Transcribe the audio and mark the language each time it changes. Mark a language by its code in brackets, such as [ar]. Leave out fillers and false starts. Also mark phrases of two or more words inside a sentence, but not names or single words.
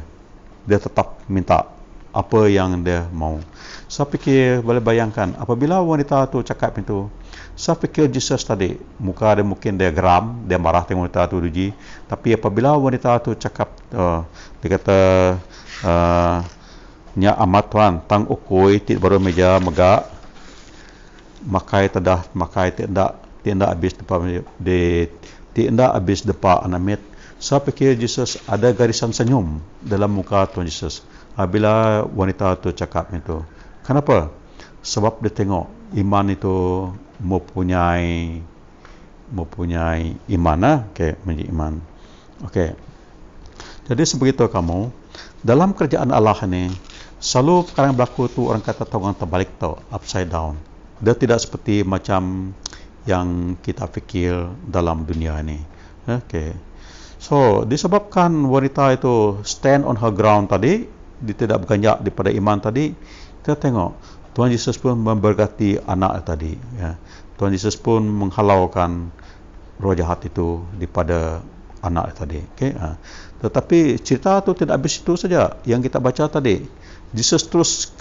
[ms] Dia tetap minta apa yang dia mau. Saya fikir boleh bayangkan apabila wanita tu cakap itu, saya fikir Jesus tadi muka dia mungkin dia geram, dia marah tengok wanita tu uji. Tapi apabila wanita tu cakap, dia kata, [iba] nya amat Tuhan, tang ukui tit baru meja megak, makai tedah makai tidak habis depan de tidak habis depan anamit. [ms] Saya fikir Jesus ada garisan senyum dalam muka Tuhan Yesus apabila wanita itu cakap itu. Kenapa? Sebab dia tengok iman itu mempunyai iman menjadi iman. Okey. Jadi sebegitu kamu dalam kerjaan Allah ni selalu perkara yang berlaku tu orang kata tolong terbalik tau, [en] upside down. [ms] Dia tidak seperti macam yang kita fikir dalam dunia ini. Okey. So, disebabkan wanita itu [en] stand on her ground [ms] tadi, dia tidak berganjak daripada iman tadi, kita tengok Tuhan Yesus pun memberkati anak tadi. Ya. Tuhan Yesus pun menghalaukan roh jahat itu daripada anak tadi. Okay? Tetapi cerita itu tidak habis itu saja yang kita baca tadi.